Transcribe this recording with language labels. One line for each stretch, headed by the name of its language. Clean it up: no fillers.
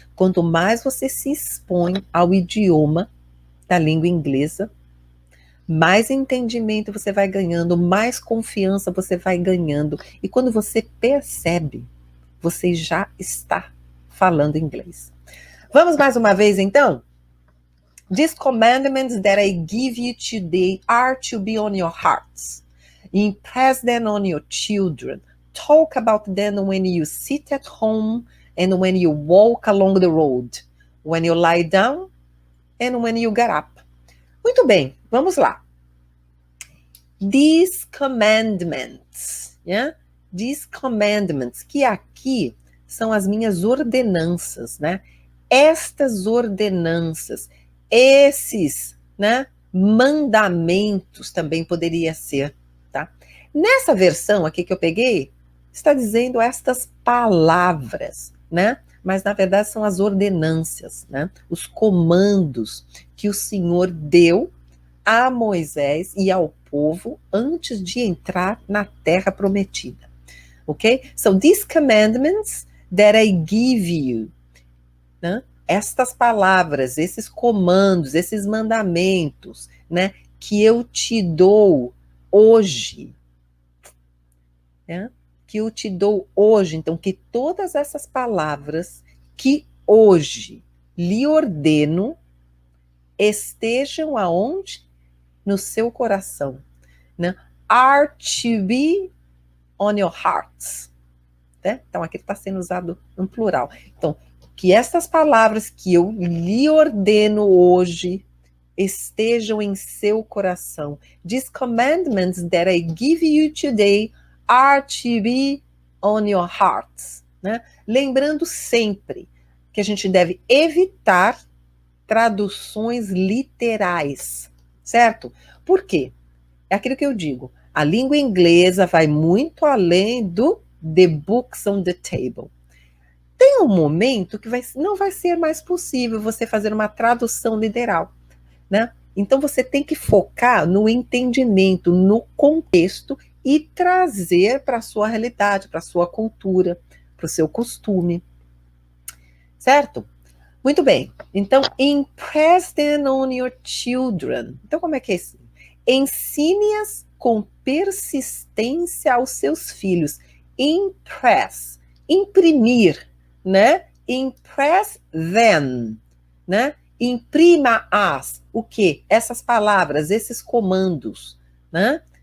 Portuguese: Quanto mais você se expõe ao idioma da língua inglesa, mais entendimento você vai ganhando, mais confiança você vai ganhando. E quando você percebe, você já está falando inglês. Vamos mais uma vez, então?
English: These commandments that I give you today are to be on your hearts. Impress them on your children. Talk about them when you sit at home and when you walk along the road, when you lie down and when you get up.
Portuguese: Muito bem, vamos lá.
English: These commandments, yeah? These commandments,
Portuguese: que aqui são as minhas ordenanças, né? Estas ordenanças, esses, né, mandamentos também poderia ser, tá? Nessa versão aqui que eu peguei, está dizendo estas palavras, né? Mas na verdade são as ordenanças, né? Os comandos que o Senhor deu a Moisés e ao povo antes de entrar na terra prometida. Ok?
English: So these commandments that I give you, né?
Portuguese: Estas palavras, esses comandos, esses mandamentos, né, que eu te dou hoje, né, que eu te dou hoje, então que todas essas palavras que hoje lhe ordeno estejam aonde? No seu coração, né?
English: Are to be on your hearts, né?
Portuguese: Então aqui está sendo usado no plural. Então, que estas palavras que eu lhe ordeno hoje estejam em seu coração.
English: These commandments that I give you today are to be on your hearts.
Portuguese: Né? Lembrando sempre que a gente deve evitar traduções literais, certo? Por quê? É aquilo que eu digo. A língua inglesa vai muito além do
English: the books on the table.
Portuguese: Tem um momento que não vai ser mais possível você fazer uma tradução literal, né? Então você tem que focar no entendimento, no contexto e trazer para a sua realidade, para a sua cultura, para o seu costume. Certo? Muito bem.
English: Então, impress them on your children.
Portuguese: Então, como é que é isso? Ensine-as com persistência aos seus filhos. Impress, imprimir, né?
English: Impress them,
Portuguese: né? Imprima-as. O quê? Essas palavras, esses comandos, né?